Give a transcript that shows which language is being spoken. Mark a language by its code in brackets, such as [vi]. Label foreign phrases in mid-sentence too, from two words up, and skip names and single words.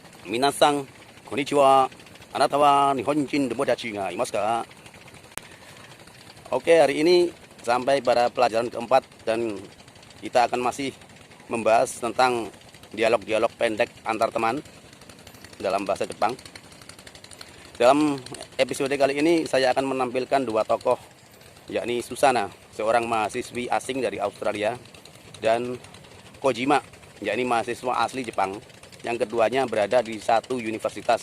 [ja] 皆さん、こんにちは。あなたは日本人友達がいますか? [id] Oke, hari ini sampai pada pelajaran keempat dan kita akan masih membahas tentang dialog-dialog pendek antar teman dalam bahasa Jepang. Dalam episode kali ini saya akan menampilkan dua tokoh, yakni Susana, seorang mahasiswi asing dari Australia, dan Kojima, yakni mahasiswa asli Jepang, yang keduanya berada di satu universitas.